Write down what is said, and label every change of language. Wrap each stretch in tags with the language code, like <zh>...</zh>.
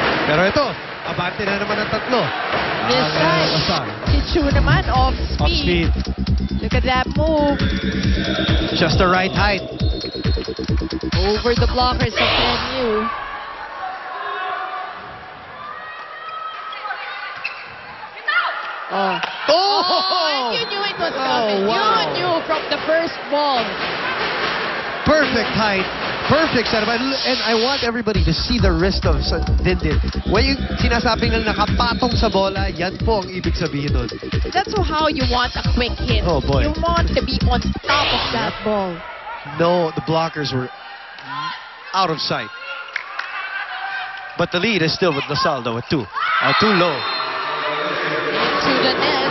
<tl>Pero ito, abante na naman ang 3.</tl> <en>This time,</en> <tl>si Chu naman</tl> <en>off speed. Off speed. Look at that move. Just the right height. Over the blockers of NU. Oh. Oh, you knew it was coming. Wow. You knew from the first ball. Perfect height. Perfect setup. And I want everybody to see the wrist of Dindin.</en> <tl>When yung sinasabing na nakapatong sa bola, yan po ang ibig sabihin nun.</tl> <en>That's how you want a quick hit. Oh, boy. You want to be on top of that ball. No, the blockers were out of sight. But the lead is still with LaSalle, though, at 2. Too low. To the net.</en>